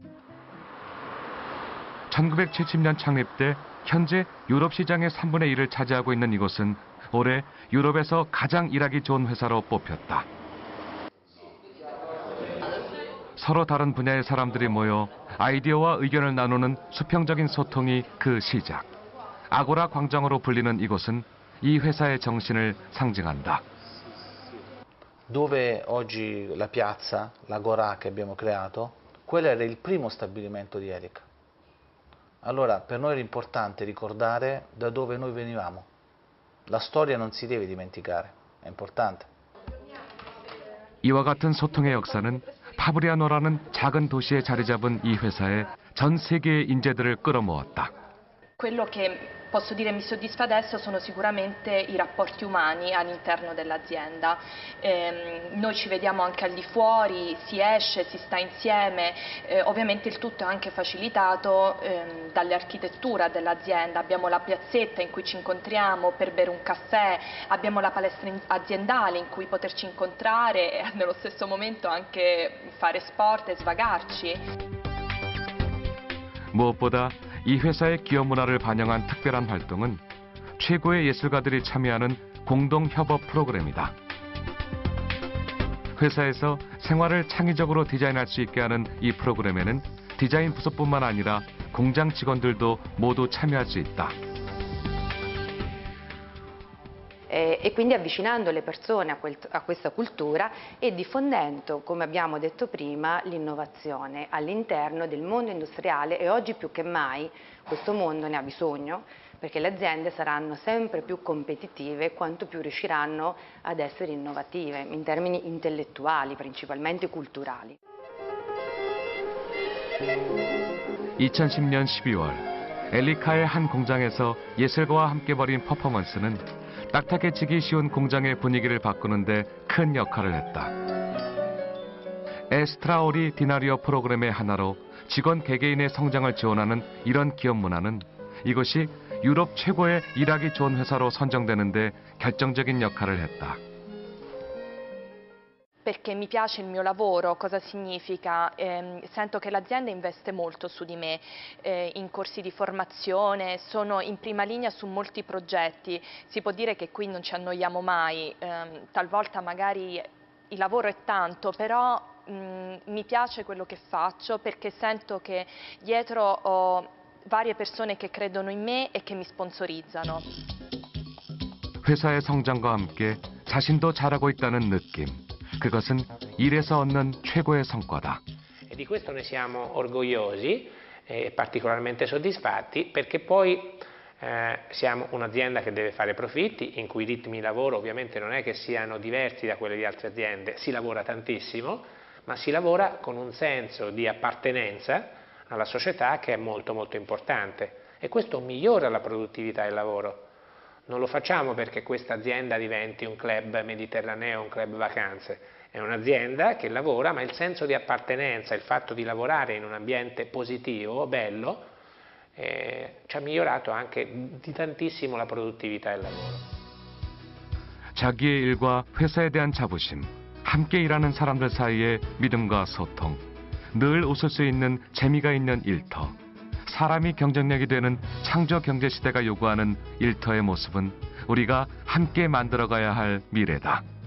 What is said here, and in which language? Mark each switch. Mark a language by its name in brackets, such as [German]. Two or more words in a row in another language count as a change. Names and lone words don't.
[Korean] 1970년 창립 때 현재 유럽 시장의 3분의 1을 차지하고 있는 이곳은 올해 유럽에서 가장 일하기 좋은 회사로 뽑혔다. 서로 다른 분야의 사람들이 모여 아이디어와 의견을 나누는 수평적인 소통이 그 시작. 아고라 광장으로 불리는 이곳은 이 회사의 정신을 상징한다. [Italian] Dove oggi la piazza, l'Agora che abbiamo creato, quello era il primo stabilimento di Erica. Allora per noi era importante ricordare da dove noi venivamo. La storia non si deve dimenticare, è importante. [Korean] 이와 같은 소통의 역사는 파브리아노라는 작은 도시에 자리 잡은 이 회사에 전 세계의 인재들을 끌어모았다. [Italian] Quello che posso dire mi soddisfa adesso sono sicuramente i rapporti umani all'interno dell'azienda. Noi ci vediamo anche al di fuori, si esce, si sta insieme, ovviamente il tutto è anche facilitato dall'architettura dell'azienda. Abbiamo la piazzetta in cui ci incontriamo per bere un caffè, abbiamo la palestra aziendale in cui poterci incontrare e nello stesso momento anche fare sport e svagarci. [Korean] 무엇보다 이 회사의 기업 문화를 반영한 특별한 활동은 최고의 예술가들이 참여하는 공동 협업 프로그램이다. 회사에서 생활을 창의적으로 디자인할 수 있게 하는 이 프로그램에는 디자인 부서뿐만 아니라 공장 직원들도 모두 참여할 수 있다. [Italian] E quindi avvicinando le persone a questa cultura e diffondendo, come abbiamo detto prima, l'innovazione all'interno del mondo industriale e oggi più che mai questo mondo ne ha bisogno perché le aziende saranno sempre più competitive quanto più riusciranno ad essere innovative in termini intellettuali, principalmente culturali. [Korean] 2010년 12월 엘리카의 한 공장에서 예술가와 함께 벌인 퍼포먼스는 딱딱해지기 쉬운 공장의 분위기를 바꾸는데 큰 역할을 했다. 에스트라오리 디나리오 프로그램의 하나로 직원 개개인의 성장을 지원하는 이런 기업 문화는 이것이 유럽 최고의 일하기 좋은 회사로 선정되는데 결정적인 역할을 했다. [Italian] Perché mi piace il mio lavoro, cosa significa? Sento che l'azienda investe molto su di me, in corsi di formazione, sono in prima linea su molti progetti, si può dire che qui non ci annoiamo mai, talvolta magari il lavoro è tanto, però mi piace quello che faccio perché sento che dietro ho varie persone che credono in me e che mi sponsorizzano. [Korean] 회사의 성장과 함께 자신도 잘하고 있다는 느낌. 그것은 일에서 얻는 최고의 성과다. [Italian] E di questo ne siamo orgogliosi e particolarmente soddisfatti perché poi siamo un'azienda che deve fare profitti, in cui i ritmi di lavoro ovviamente non è che siano diversi da quelli di altre aziende, si lavora tantissimo, ma si lavora con un senso di appartenenza alla società che è molto molto importante e questo migliora la produttività del lavoro. Non lo facciamo perché questa azienda diventi un club mediterraneo, un club vacanze. È un'azienda che lavora, ma il senso di appartenenza, il fatto di lavorare in un ambiente positivo, bello, ci ha migliorato anche di tantissimo la produttività del lavoro. [Korean] 자기의 일과 회사에 대한 자부심, 함께 일하는 사람들 사이의 믿음과 소통, 늘 웃을 수 있는 재미가 있는 일터. 사람이 경쟁력이 되는 창조 경제 시대가 요구하는 일터의 모습은 우리가 함께 만들어가야 할 미래다.